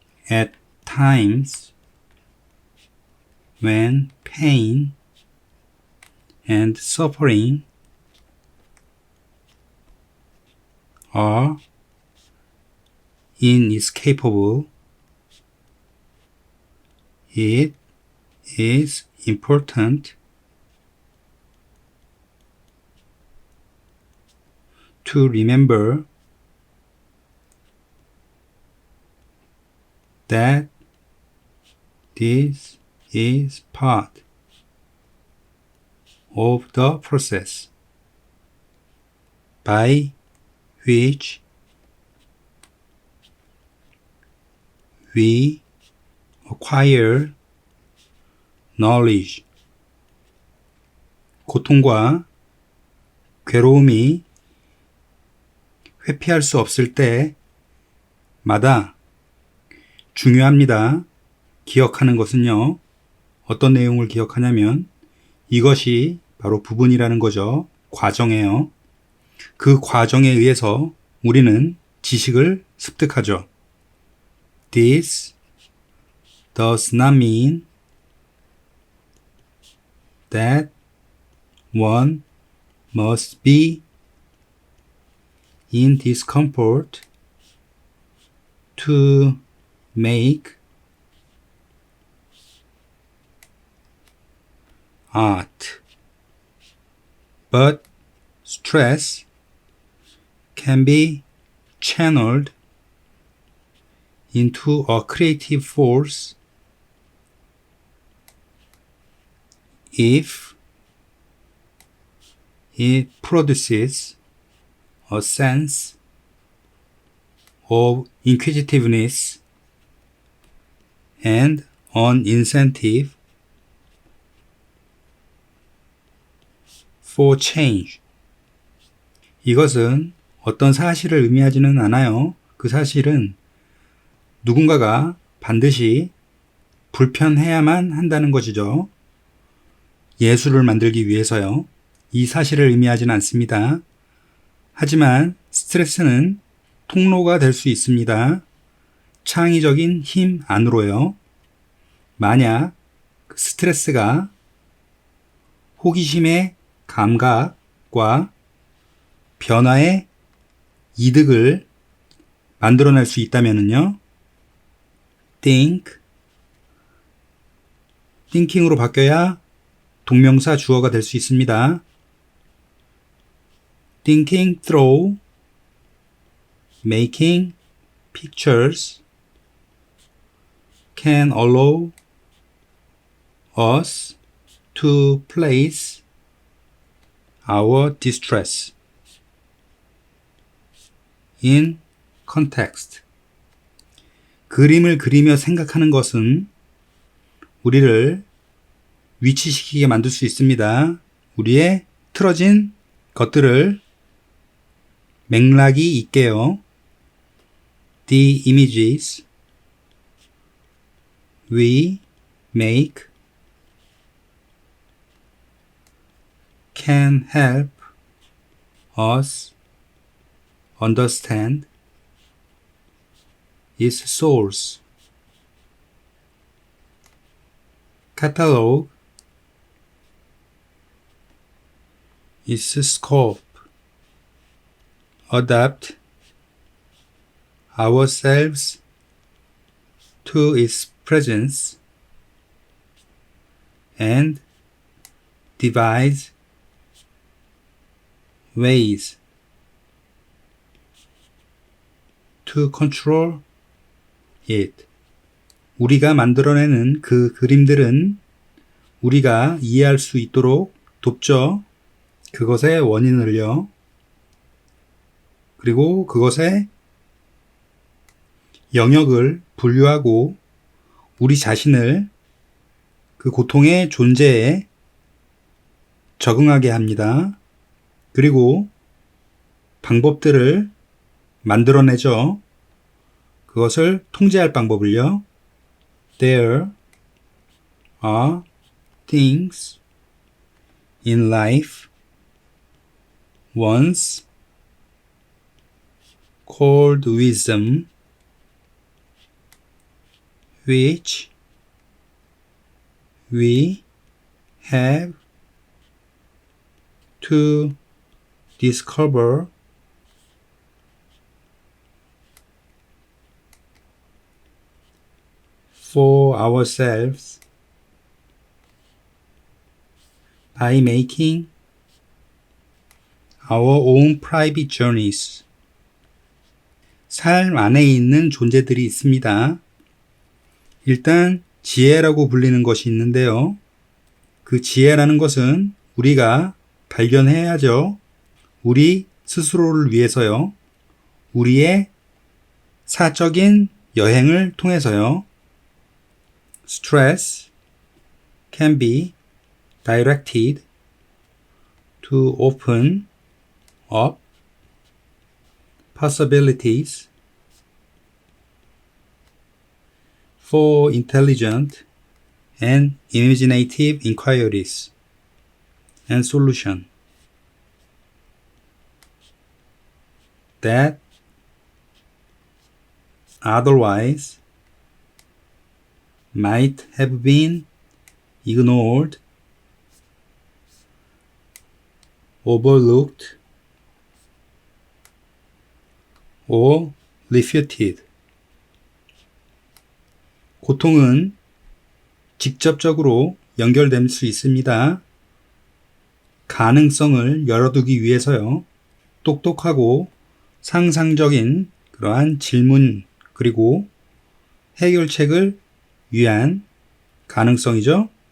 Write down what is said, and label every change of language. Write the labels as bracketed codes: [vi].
[en] At times when pain and suffering are inescapable, it is important to remember that this is part of the process by which we acquire knowledge. [ko] 고통과 괴로움이 회피할 수 없을 때마다 중요합니다. 기억하는 것은요. 어떤 내용을 기억하냐면 이것이 바로 부분이라는 거죠. 과정이에요. 그 과정에 의해서 우리는 지식을 습득하죠. [en] This does not mean that one must be in discomfort to make art, but stress can be channeled into a creative force if it produces a sense of inquisitiveness and an incentive for change. [ko] 이것은 어떤 사실을 의미하지는 않아요. 그 사실은 누군가가 반드시 불편해야만 한다는 것이죠. 예술을 만들기 위해서요. 이 사실을 의미하지는 않습니다. 하지만 스트레스는 통로가 될 수 있습니다. 창의적인 힘 안으로요. 만약 스트레스가 호기심의 감각과 변화의 이득을 만들어낼 수 있다면요. thinking으로 바뀌어야 동명사 주어가 될 수 있습니다. [en] thinking through making pictures can allow us to place our distress in context. [ko] 그림을 그리며 생각하는 것은 우리를 위치시키게 만들 수 있습니다. 우리의 틀어진 것들을 맥락이 있게요. [en] The images we make can help us understand its source. Catalog its scope. Adapt ourselves to its presence and devise ways to control it. [ko] 우리가 만들어내는 그 그림들은 우리가 이해할 수 있도록 돕죠. 그것의 원인을요. 그리고 그것의 영역을 분류하고 우리 자신을 그 고통의 존재에 적응하게 합니다. 그리고 방법들을 만들어내죠. 그것을 통제할 방법을요. [en] There are things in life once called wisdom which we have to discover for ourselves by making our own private journeys. [ko] 삶 안에 있는 존재들이 있습니다. 일단 지혜라고 불리는 것이 있는데요. 그 지혜라는 것은 우리가 발견해야죠. 우리 스스로를 위해서요. 우리의 사적인 여행을 통해서요. [en] Stress can be directed to open up possibilities for intelligent and imaginative inquiries and solution that otherwise might have been ignored, overlooked, or refuted. [ko] 고통은 직접적으로 연결될 수 있습니다. 가능성을 열어두기 위해서요. 똑똑하고 상상적인 그러한 질문 그리고 해결책을 위한 가능성이죠.